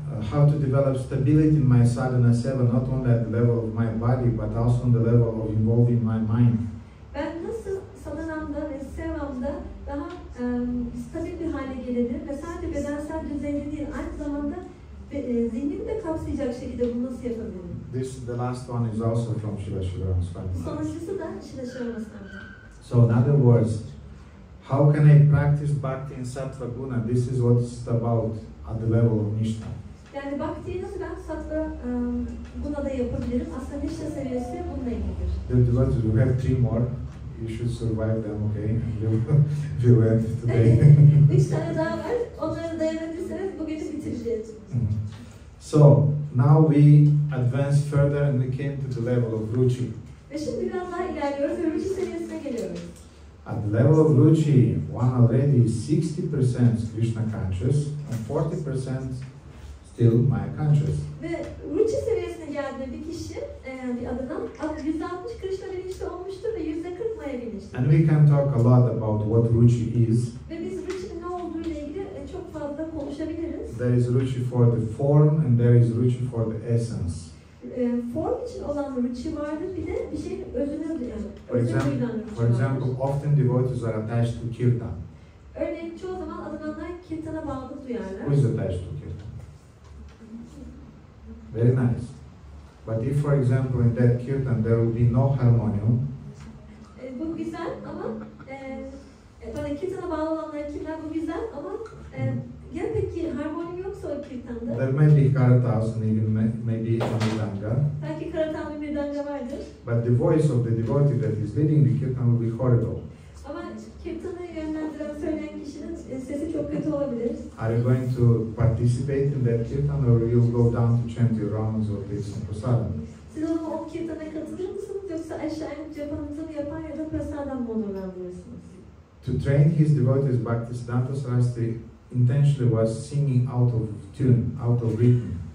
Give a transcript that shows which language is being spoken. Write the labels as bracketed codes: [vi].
[en] How to develop stability in my sadhana seva, not only at the level of my body, but also on the level of involving my mind? [tr] Ben nasıl sadhanamda ve sevamda daha stabil bir hale gelebilirim ve sadece bedensel düzeyde değil, aynı zamanda zihnimi de kapsayacak şekilde bunu nasıl yapabilirim? [en] The last one is also from Srila Sridhar Swami. [tr] Sonuncusu da Srila Sridhar. [en] So in other words, how can I practice bhakti in sattva guna? This is what it's about at the level of nishta. [tr] Yani bhaktiyi nasıl ben sattva gunada yapabilirim? Aslında nishta seviyesi bununla ilgilidir. [en] The devotees, we have 3 more. You should survive them, okay? We'll end today. [tr] 3 tane daha var. Onları dayanabilirseniz bugünü bitireceğiz. [en] So now we advance further and we came to the level of ruchi. [tr] Ve şimdi biraz daha ilerliyoruz ve ruchi seviyesine geliyoruz. [en] At the level of ruchi, one already is 60% Krishna conscious and 40% still Maya conscious. [tr] Ve ruchi seviyesine geldiğinde bir kişi, bir adına %60 Krishna bilinçli olmuştur ve %40 Maya bilinçli. [en] And we can talk a lot about what ruchi is. [tr] Ve biz ruchi'nin ne olduğu ile ilgili çok fazla konuşabiliriz. [en] There is ruchi for the form and there is ruchi for the essence. [tr] Form için olan ruchi vardır, bir de bir şeyin özünü [en] For example, often devotees are attached to kirtan. [tr] Örneğin çoğu zaman adınanlar kirtana bağlılık duyarlar. [en] Who is attached to kirtan? Very nice. But if, for example, in that kirtan there will be no harmonium, [tr] bu güzel ama kirtana bağlı olanlar kimler? Bu güzel ama ya peki harmoni yoksa o kirtanda? [en] there may be karatas and even maybe a mridanga. [tr] Belki karatan ve mridanga vardır. [en] But the voice of the devotee that is leading the kirtan will be horrible. [tr] Ama kirtanı yönlendiren, söyleyen kişinin sesi çok kötü olabilir. [en] Are you going to participate in that kirtan or you will go down to chant your rounds or take some prasadam? [tr] Siz o kirtana katılır mısınız yoksa aşağı inip japanınızı yapar ya da prasadam mı onurlandırırsınız? [en] To train his devotees, Bhaktisiddhanta Saraswati intentionally was singing out of tune, out of rhythm.